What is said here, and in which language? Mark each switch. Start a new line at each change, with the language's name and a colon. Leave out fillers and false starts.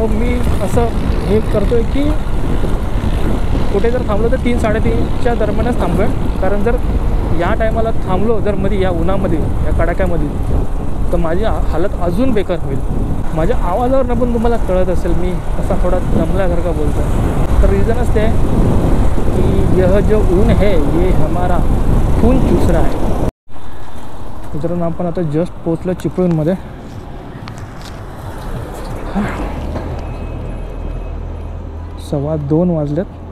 Marathi: मी असं हे करतो आहे की कुठे जर थांबलो तर 3-3:30च्या दरम्यानच थांबूया. कारण जर या टायमाला थांबलो जर मध्ये, या उन्हामध्ये, या कडाक्यामध्ये, तर माझी हालत अजून बेकार होईल. माझ्या आवाजावरनं पण तुम्हाला कळत असेल मी असा थोडा दमल्यासारखा बोलतो. तर रिझनच ते की
Hindi: यह जो ऊन है ये हमारा खून चूस रहा है.
Marathi: मित्रांनो, आपण आता जस्ट पोचलो चिपळूणमध्ये. 2:15 वाजलेत.